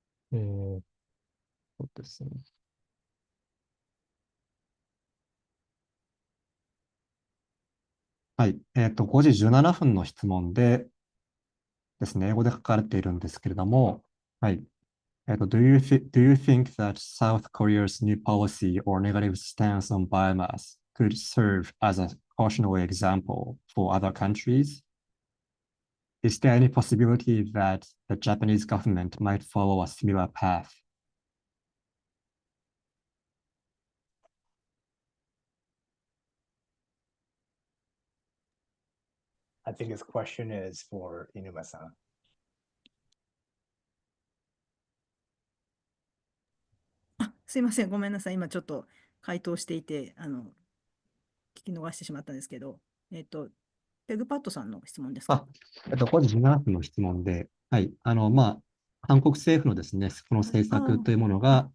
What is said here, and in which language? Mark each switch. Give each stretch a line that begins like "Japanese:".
Japanese: そうですね。はい。5時17分の質問ですね、英語で書かれているんですけれども、はい。
English: do you think that South Korea's new policy or negative stance on biomass could serve as a cautionary example for other countries? Is there any possibility that the Japanese government might follow a similar path? I think this question is for Inuma-san.
Japanese: すいません、ごめんなさい。今ちょっと回答していて、聞き逃してしまったんですけど、ペグパッドさんの質問ですか。 5時17分の質問で、はい。韓国政府のですね、この政策というものが、